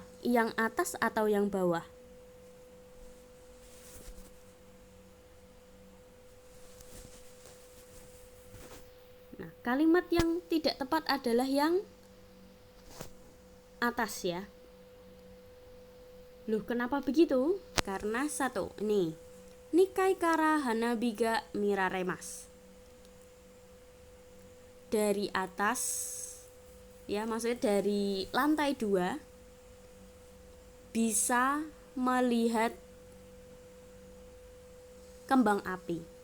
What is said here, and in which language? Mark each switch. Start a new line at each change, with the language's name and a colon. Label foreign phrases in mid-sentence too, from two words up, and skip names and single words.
Indonesian: Yang atas atau yang bawah? Nah, kalimat yang tidak tepat adalah yang atas ya. Loh, kenapa begitu? Karena satu, nih.
Japanese: 二階から花火が見られます.
Indonesian: Dari atas, ya maksudnya dari lantai 2 bisa melihat kembang api.